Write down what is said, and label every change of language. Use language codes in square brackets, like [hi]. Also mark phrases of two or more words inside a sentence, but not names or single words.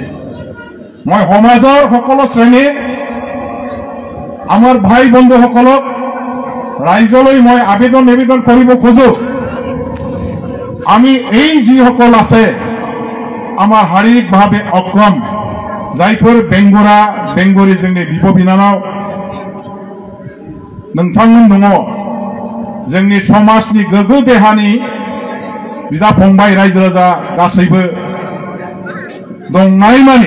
[as] মই সমাজৰ সকলো শ্ৰেণীৰ আমাৰ ভাই বন্ধুসকলক ৰাইজলৈ মই নিবেদন কৰিব খোজো, আমি এই যিসকল আছে আমাৰ শাৰীৰিকভাৱে অক্ষম, [brx] जायफोर बेंगुरा बेंगुरि जोंनि बिब' बिनानाव नोंथांमोन दङ, जोंनि समाजनि गोग्गो देहानि बिदा फंबाय रायजो राजा गासैबो दंनायमानि